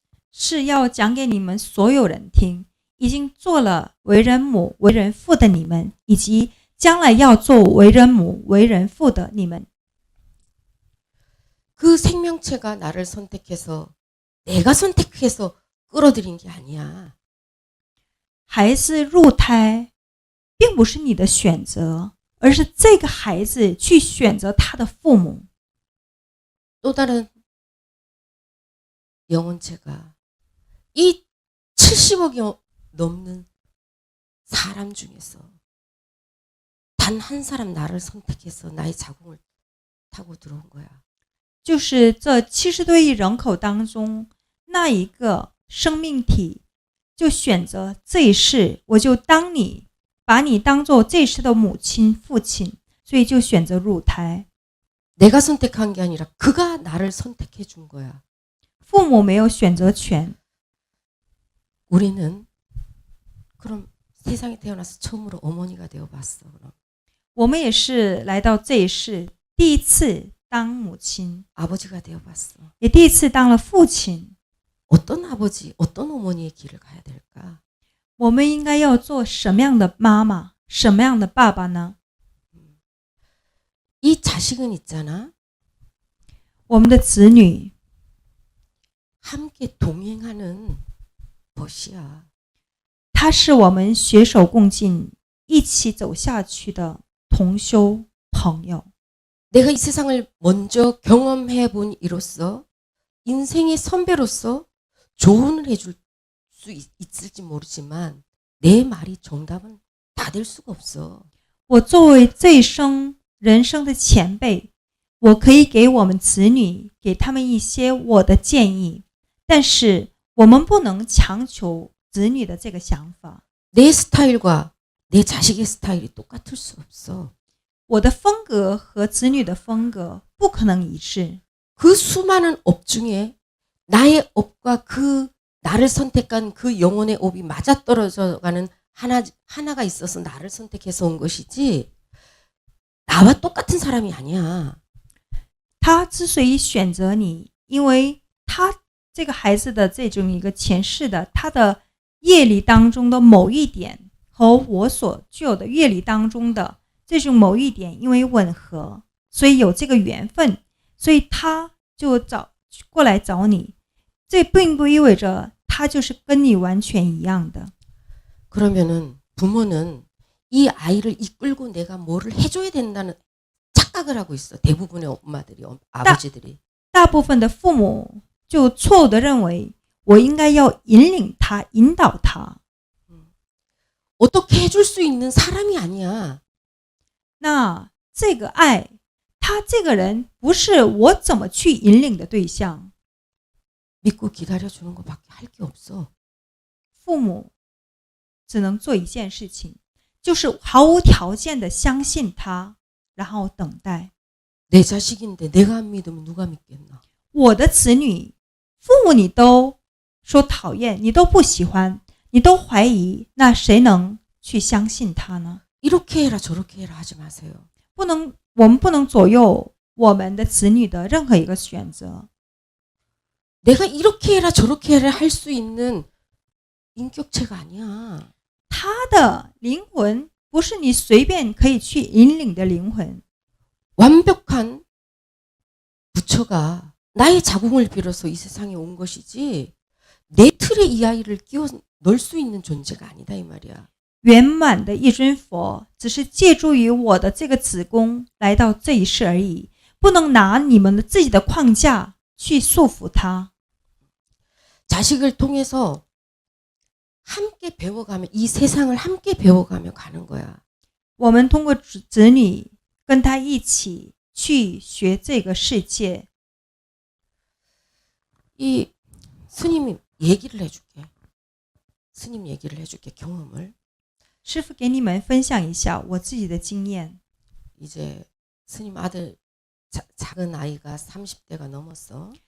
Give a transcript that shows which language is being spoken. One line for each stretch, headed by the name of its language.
Chinese: 是要讲给你们所有人听，已经做了为人母、为人父的你们，以及将来要做为人母、为人父的你们。
Korean: 그 생명체가 나를 선택해서 내가 선택해서 끌어들인 게 아니야.
Chinese: 孩子入胎并不是你的选择，而是这个孩子去选择他的父母。
Korean: 또 다른 영혼체가 이 70억이 넘는 사람 중에서 단 한 사람 나를 선택해서 나의 자궁을 타고 들어온 거야.
Chinese: 就是这70多亿人口当中，那一个生命体就选择这一世，我就把你当做这一世的母亲、父亲，所以就选择入胎。
Korean: 내가 선택한 게 아니라 그가 나를 선택해 준 거야.
Chinese: 父母没有选择权，
Korean: 우리는 그럼 세상에 태어나서 처음으로 어머니가 되어 봤어. 그럼
Chinese: 我们也是来到这一世第一次当母亲，
Korean: 아버지가 되어 봤어.
Chinese: 也第一次当了父亲。
Korean: 어떤 아버지, 어떤 어머니의 길을 가야 될까?
Chinese: 我们应该要做什么样的妈妈，什么样的爸爸呢？
Korean: 이 자식은 있잖아.
Chinese: 我们的子女
Korean: 함께 동행하는 벗이야.
Chinese: 他是我们携手共进、一起走下去的同修朋友。
Korean: 내가 이 세상을 먼저 경험해 본 이로써 인생의 선배로서 조언을 해줄 수 있을지 모르지만 내 말이 정답은 다 될 수가 없어.
Chinese: 我作为这一生人生的前辈，我可以给我们子女，给他们一些我的建议，但是我们不能强求子女的这个想法。
Korean: 내 스타일과 내 자식의 스타일이 똑같을 수 없어.
Chinese: 我的风格和子女的风格不可能一致。
Korean: 그 수많은 업 중에 나의 업과 그 나를 선택한 그 영혼의 업이 맞아떨어져 가는 하나가 있어서 나를 선택해서 온 것이지 나와 똑같은 사람이 아니야.
Chinese: 他之所以选择你，因为他这个孩子的这种一个前世的他的业力当中的某一点和我所具有的业力当中的这种某一点因为吻合，所以有这个缘分，所以他就过来找你。这并不意味着他就是跟你完全一样的。
Korean: 그러면은 부모는 이 아이를 이끌고 내가 뭐를 해줘야 된다는 착각을 하고 있어. 대부분의 엄마들이, 아버지들이.
Chinese: 大部分的父母就错误的认为我应该要引领他、引导他。
Korean: 어떻게 해줄 수 있는 사람이 아니야.
Chinese: 那这个爱，他这个人不是我怎么去引领的对象。
Korean: 믿고 기다려주는 것밖에 할 게 없어.
Chinese: 父母只能做一件事情，就是毫无条件的相信他，然后等待。
Korean: 내 자식인데 내가 안 믿으면 누가 믿겠나.
Chinese: 我的子女，父母你都说讨厌，你都不喜欢，你都怀疑，那谁能去相信他呢？
Korean: 이렇게 해라 저렇게 해라 하지 마세요.
Chinese: 我们不能左右我们的子女的任何一个选择。
Korean: 내가 이렇게 해라 저렇게 해라 할 수 있는 인격체가 아니야.
Chinese: 他的灵魂不是你随便可以去引领的灵魂。
Korean: 완벽한 부처가 나의 자궁을 빌어서 이 세상에 온 것이지 내 틀에 이 아이를 끼워 넣을 수 있는 존재가 아니다 이 말이야.
Chinese: 圆满的一尊佛只是借助于我的这个子宫来到这一世而已，不能拿你们的自己的框架去束缚他。
Korean: 자식을 통해서 함께 배워가며 이 세상을 함께 배워가며 가는 거야.
Chinese: 我们通过子女跟他一起去学这个世界。
Korean: 이 스님이 얘기를 해줄게. 스님 얘기를 해줄게 경험을.
Chinese: 师父给你们分享一下我自己的经验。
Korean: 이제 스님 아들 작은 아이가 30대가 넘었어.